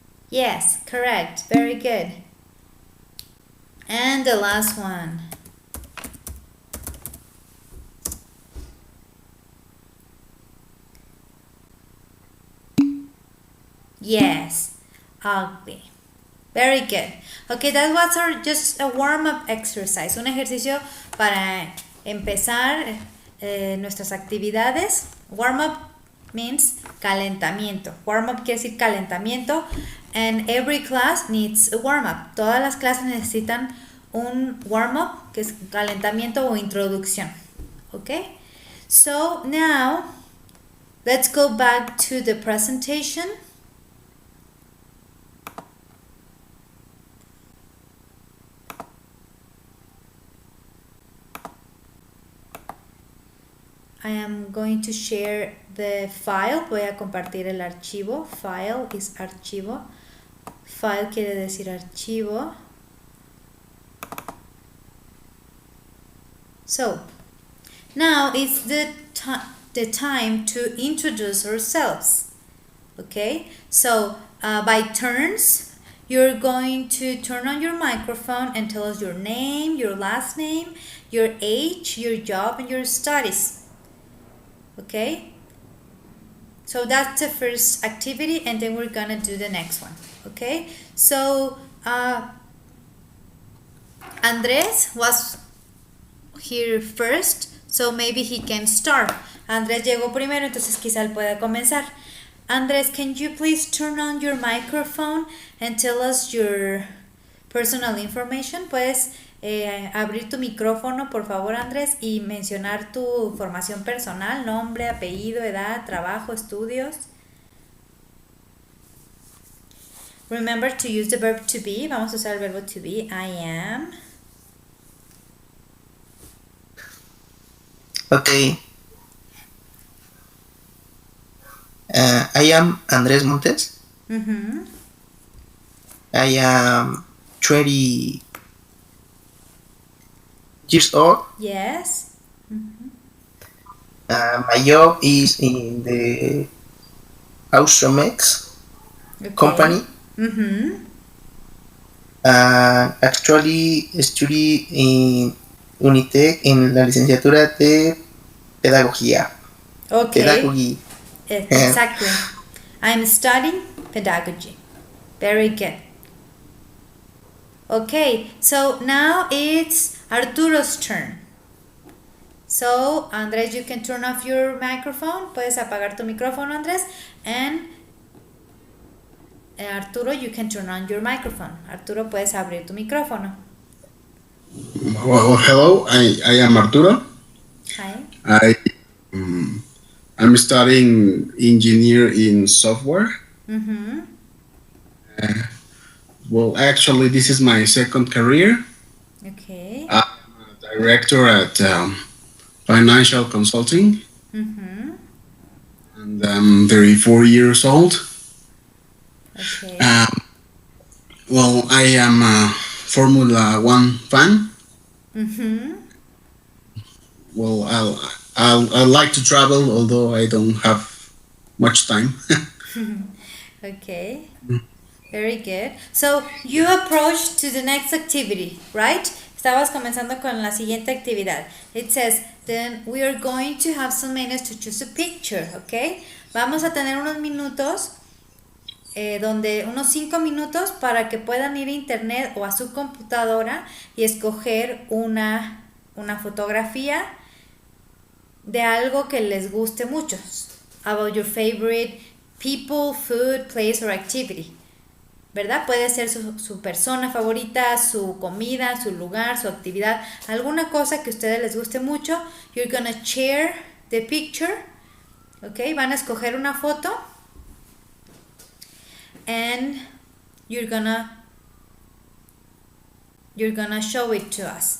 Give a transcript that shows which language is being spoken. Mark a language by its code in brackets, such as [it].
[en] Yes, correct. Very good. And the last one. Yes, ugly. Very good. Okay, that was just a warm-up exercise. [es] Un ejercicio para empezar nuestras actividades. [en] Warm-up means [es] calentamiento. Warm-up quiere decir calentamiento. [en] And every class needs a warm-up. [es] Todas las clases necesitan un warm-up, que es calentamiento o introducción. [en] Okay? So now, let's go back to the presentation. I am going to share the file. [es] Voy a compartir el archivo. [en] File is [es] archivo. File quiere decir archivo. [en] So, now it's the time to introduce ourselves. Okay? So, by turns, you're going to turn on your microphone and tell us your name, your last name, your age, your job, and your studies. Okay, so that's the first activity and then we're gonna do the next one. Okay, so Andres was here first, so maybe he can start. Andres llegó primero, entonces quizá él pueda comenzar. Andres, can you please turn on your microphone and tell us your personal information. [es] Puedes abrir tu micrófono, por favor, Andrés, y mencionar tu información personal, nombre, apellido, edad, trabajo, estudios. [en] Remember to use the verb to be. [es] Vamos a usar el verbo to be. [en] I am. Okay. I am Andrés Montes. Mm-hmm. I am 20 years old. Yes. Mm-hmm. My job is in the Austromex Okay. company. Mm-hmm. Actually study in [es] Unitec en la licenciatura de Pedagogía. [en] Okay. Pedagogy. Exactly. I'm studying pedagogy. Very good. Okay, so now it's Arturo's turn. So, Andrés, you can turn off your microphone. [es] Puedes apagar tu micrófono, Andrés. [en] And Arturo, you can turn on your microphone. [es] Arturo, puedes abrir tu micrófono. [en] Well, hello. I am Arturo. Hi. I'm studying engineer in software. Mm-hmm. Well, actually, this is my second career. Okay. I'm a director at financial consulting, Mm-hmm. and I'm 34 years old. Okay. Well, I am a Formula One fan. Mm-hmm. Well, I like to travel, although I don't have much time. Okay. Very good. So you approach to the next activity, right? [es] Estabas comenzando con la siguiente actividad. [en] It says, then we are going to have some minutes to choose a picture, okay? [es] Vamos a tener unos minutos, unos 5 minutos para que puedan ir a internet o a su computadora y escoger una fotografía de algo que les guste mucho. [en] About your favorite people, food, place or activity. [es] ¿Verdad? Puede ser su persona favorita, su comida, su lugar, su actividad, alguna cosa que a ustedes les guste mucho. [en] You're gonna share the picture, ¿ok? [es] Van a escoger una foto [en] and you're gonna show it to us.